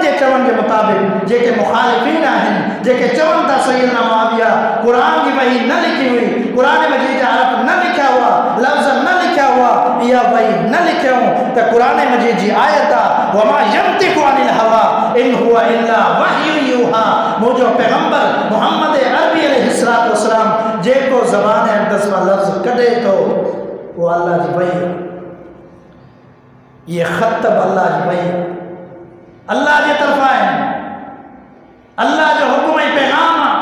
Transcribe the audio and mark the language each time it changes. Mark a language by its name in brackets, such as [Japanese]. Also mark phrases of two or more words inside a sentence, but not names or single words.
[Sindhi] जे चवण जे मुताबिक़ जेके मुखालिफ़ीन आहिनि, जेके चवनि था सैयदना मुआविया क़ुरान जी वही न लिखी हुई, क़ुरान मजीद जा हरफ़ न लिखिया हुआ, लफ़्ज़ न लिखिया हुआ, इहा वही न लिखियूं, त क़ुरान मजीद जी आयत आहे [Arabic] وما ينطق عن الهوى إن هو إلا وحي يوحى, [Sindhi] मुंहिंजो पैगंबर मुहम्मद अरबी [Arabic] عليه الصلاة والسلام [Sindhi] जेको ज़बान अक़दस मां लफ़्ज़ कढे थो वो अल्लाह जी वही आहे। ये ख़त अल्लाह जी वही आहे, अल्लाह जे तरफ़ां आहिनि, अल्लाह जो हुकुम ऐं पैगाम आहे।